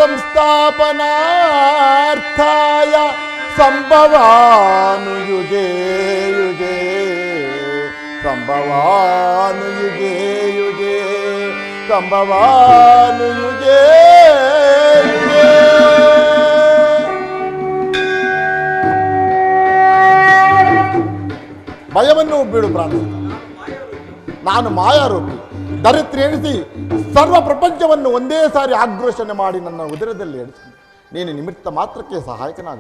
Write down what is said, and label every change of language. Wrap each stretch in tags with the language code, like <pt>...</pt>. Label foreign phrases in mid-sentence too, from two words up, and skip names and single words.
<sa>ಸಂಸ್ಥಾಪನಾರ್ಥಾಯ ಸಂಭವಾಮಿ ಯುಗೇ ಯುಗೇ ಸಂಭವಾಮಿ ಯುಗೇ ಯುಗೇ ಸಂಭವಾಮಿ ಯುಗೇ ಯುಗೇ.</sa> <kn>ಭಯವನ್ನು ಬಿಡು ಪ್ರಾಣ. ನಾನು ಮಾಯಾರೂಪಿ, ಧರಿತ್ರಿ ಎಣಿಸಿ ಸರ್ವ ಪ್ರಪಂಚವನ್ನು ಒಂದೇ ಸಾರಿ ಆಕ್ರೋಶನೆ ಮಾಡಿ ನನ್ನ ಉದರದಲ್ಲಿ ಎಣಿಸಿ ನೀನು ನಿಮಿತ್ತ ಮಾತ್ರಕ್ಕೆ ಸಹಾಯಕನಾಗು.</kn>